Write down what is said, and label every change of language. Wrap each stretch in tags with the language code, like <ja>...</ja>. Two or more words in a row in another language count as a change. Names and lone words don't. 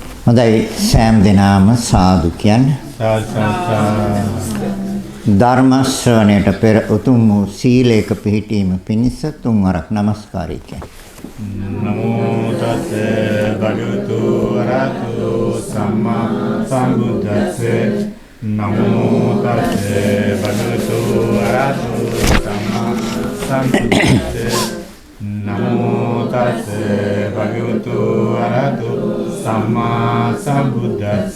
<si>හොඳයි සෑම දිනම සාදු කියන්නේ. ධර්ම ශ්‍රවණයට පෙර උතුම් වූ සීලයක පිහිටීම පිණිස තුන්වරක් নমස්කාරය කියන්නේ.</si> <pi>නමෝ තස්ස භගවතු වරහතු සම්මා සම්බුද්දස්ස නමෝ තස්ස භගවතු වරහතු සම්මා සම්බුද්දස්ස නමෝ තස්ස භගවතු වරහතු සම්මා සම්බුද්දස්ස</pi>